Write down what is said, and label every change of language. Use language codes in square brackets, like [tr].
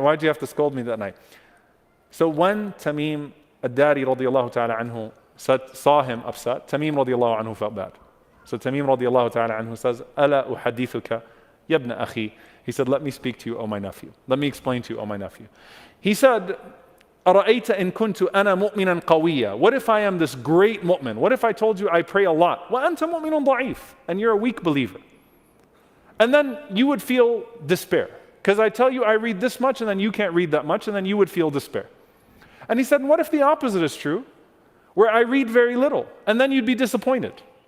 [en] Why did you have to scold me that night? So when Tamim al-Dari radiallahu ta'ala anhu saw him upset, Tamim radiallahu anhu felt bad. So Tamim radiallahu ta'ala anhu says, [ar] أَلَا أُحَدِّثُكَ يَبْنَ أَخِي. [en] He said, let me speak to you, O my nephew. Let me explain to you, O my nephew. He said, [ar] أَرَأَيْتَ إِن كُنْتُ أَنَا مُؤْمِنًا قَوِيًّا. [en] What if I am this great mu'min? What if I told you I pray a lot? [ar] وَأَنْتَ مُؤْمِنٌ ضَعِيفٌ. [en] And you're a weak believer. And then you would feel despair. Because I tell you I read this much and then you can't read that much and then you would feel despair. And he said, what if the opposite is true? Where I read very little and then you'd be disappointed.